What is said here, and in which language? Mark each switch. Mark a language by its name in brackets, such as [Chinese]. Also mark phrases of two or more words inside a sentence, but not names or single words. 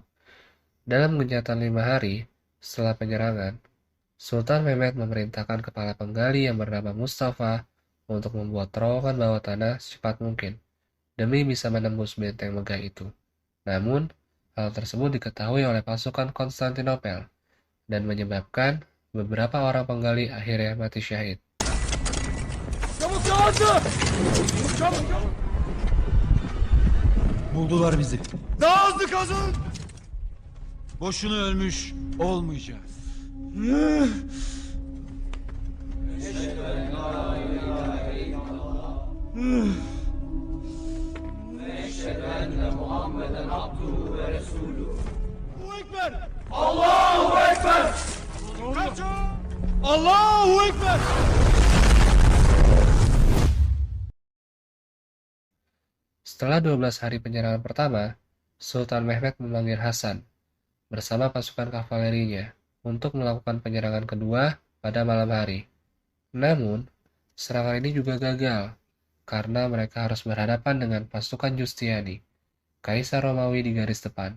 [Indonesian] Dalam genjatan 5 hari setelah penyerangan, Sultan Mehmed memerintahkan kepala penggali yang bernama Mustafa untuk membuat terowongan bawah tanah secepat mungkin, demi bisa menembus benteng megah itu. Namun, hal tersebut diketahui oleh pasukan Konstantinopel, dan menyebabkan beberapa orang penggali akhirnya mati syahid. [Turkish] Buldular bizi. Daha hızlı kazın. Boşuna ölmüş olmayacağız. [Arabic] الله أكبر. [Turkish] Kaçın. [Arabic] الله أكبر. [Indonesian] Setelah 12 hari penyerangan pertama, Sultan Mehmed memanggil Hasan bersama pasukan kavalerinya untuk melakukan penyerangan kedua pada malam hari. Namun, serangan ini juga gagal karena mereka harus berhadapan dengan pasukan Justiani, Kaisar Romawi di garis depan.